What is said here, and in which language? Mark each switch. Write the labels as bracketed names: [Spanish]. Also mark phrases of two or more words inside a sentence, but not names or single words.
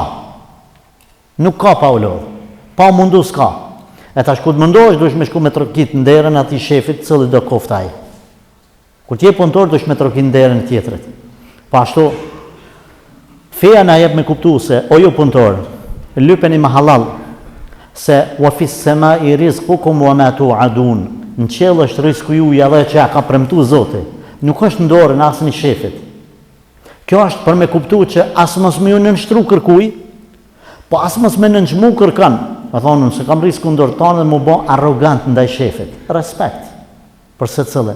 [Albanian] Nuk ka pa u lodh. Pa mundu s'ka. E tash ku të mundohesh duhesh me shku me trokit në derën atij shefit, cili do koftaj. Kur ti je punëtor duhesh me trokit në derën tjetrit. Po ashtu feja na jep me kuptu se o ju punëtor, lypeni me halal, se [Arabic] وفي السماء رزقكم وما توعدون. [Albanian] Në qiell është risku juaj edhe që ja ka premtuar Zoti. Nuk është në dorën asnjë shefit. Kjo është për me kuptu që as mos më ju nënshtru kërkuj, po as mos më nënçmu kërkan. Me thonë, se kam risku në dorë tonë dhe më bë arrogant ndaj shefit. Respekt për secilin.